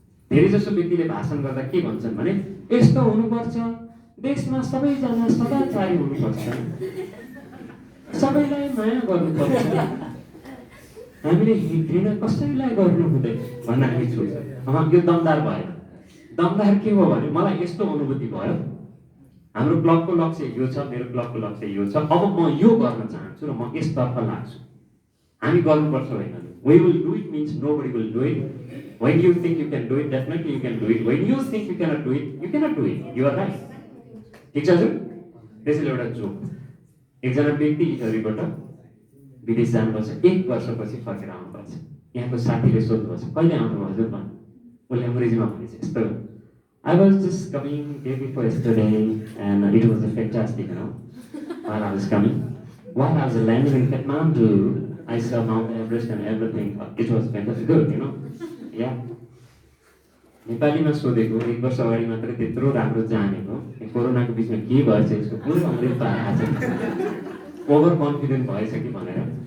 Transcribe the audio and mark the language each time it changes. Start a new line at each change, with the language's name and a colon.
Nepali: धेरै जसो व्यक्तिले भाषण गर्दा के भन्छन् भने, यस्तो हुनुपर्छ, देशमा सबैजना सदाचारी हुनुपर्छ, सबैलाई माया गर्नुपर्छ, हामीले घृणा कसैलाई गर्नु हुँदैन भन्न हामी छोड्छौँ। यो दमदार भयो। दमदार के हो भने, मलाई यस्तो अनुभूति भयो, हाम्रो क्लबको लक्ष्य यो छ, मेरो क्लबको लक्ष्य यो छ, अब म यो गर्न चाहन्छु र म यसतर्फ लाग्छु। हामी गर्नुपर्छ होइन।
English: We will do it means nobody will do it. When you think you can do it, definitely you can do it. When you think you cannot do it, you cannot do it. You are right.
Nepali: ठिक छ हजुर? त्यसैले एउटा joke, एकजना व्यक्ति इटहरीबाट विदेश जानुपर्छ, 1 वर्षपछि फर्केर आउनुपर्छ। यहाँको साथीले सोध्नुपर्छ, कहिले आउनुभयो हजुर भन्नु? उसले अङ्ग्रेजीमा भनेछ यस्तो,
English: I was just coming day before yesterday and it was a fantastic, while I was coming. While I was landing in Kathmandu, I saw Mount Everest and everything. It was fantastic, good, Yeah.
Nepali: नेपालीमा सोधेको, 1 वर्ष अगाडि मात्रै त्यत्रो राम्रो जानेको, कोरोनाको बिचमा के भएछ यसको पुरै अङ्ग्रेजी पाएको छ, ओभर कन्फिडेन्ट भएछ कि भनेर।